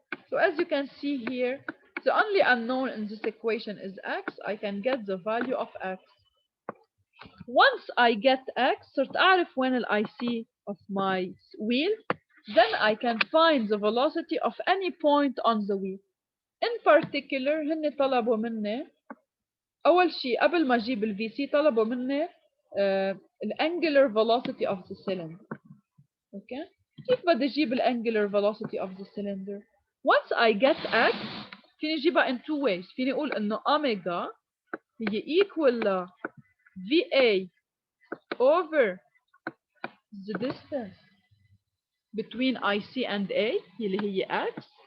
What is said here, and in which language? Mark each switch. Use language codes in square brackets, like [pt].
[en] So as you can see here, the only unknown in this equation is X. I can get the value of X. Once I get X, صرت أعرف وين ال IC of my wheel, then I can find the velocity of any point on the wheel. [ar] In particular, هن طلبوا مني أول شيء قبل ما أجيب ال VC طلبوا مني ال angular velocity of the cylinder. [en] Okay? كيف بدي أجيب ال angular velocity of the cylinder? Once I get X, فيني أجيبها in two ways. فيني أقول إنه omega هي equal ل VA over the distance between IC and A اللي هي X.